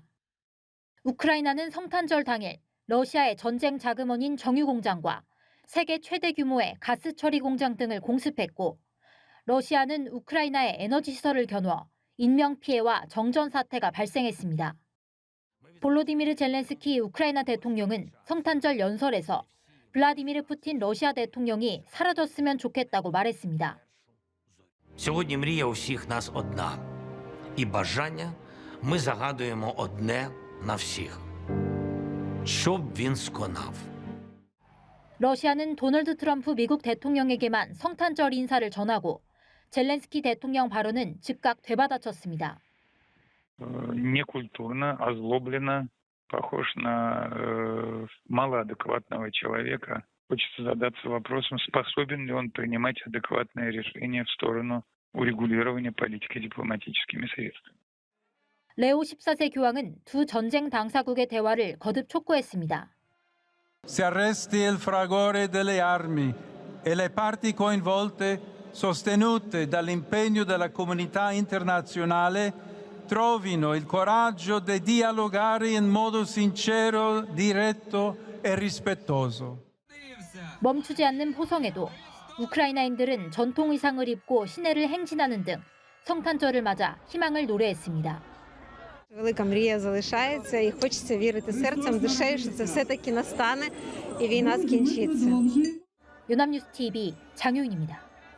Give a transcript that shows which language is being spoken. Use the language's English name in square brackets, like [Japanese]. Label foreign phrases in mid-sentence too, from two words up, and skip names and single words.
[Korean] 우크라이나는 성탄절 당일 러시아의 전쟁 자금원인 정유 공장과 세계 최대 규모의 가스 처리 공장 등을 공습했고 러시아는 우크라이나의 에너지 시설을 겨누어 인명 피해와 정전 사태가 발생했습니다. 볼로디미르 젤렌스키 우크라이나 대통령은 성탄절 연설에서 블라디미르 푸틴 러시아 대통령이 사라졌으면 좋겠다고 말했습니다. [Ukrainian] Сьогодні мрія у всіх нас одна. І бажання ми загадуємо одне на всіх. Щоб він сконав. [Korean] 러시아는 도널드 트럼프 미국 대통령에게만 성탄절 인사를 전하고 젤렌스키 대통령 발언은 즉각 되받아쳤습니다. [Russian] Некультурно, озлобленно, похож на малоадекватного человека. Хочется задаться вопросом, способен ли он принимать адекватные решения в сторону урегулирования политики дипломатическими средствами. [Korean] 레오 14세 교황은 두 전쟁 당사국의 대화를 거듭 촉구했습니다. [Italian] Si arresti il fragore delle armi e le parti coinvolte, sostenute dall'impegno della comunità internazionale, trovino il coraggio di dialogare in modo sincero, diretto e rispettoso. [Korean] 멈추지 않는 포성에도 우크라이나인들은 전통 의상을 입고 시내를 행진하는 등 성탄절을 맞아 희망을 노래했습니다. [Ukrainian] Велика мрія залишається і хочеться вірити серцем, душею, що це все-таки настане і війна скінчиться. [Korean] 연합뉴스 TV 장효인입니다.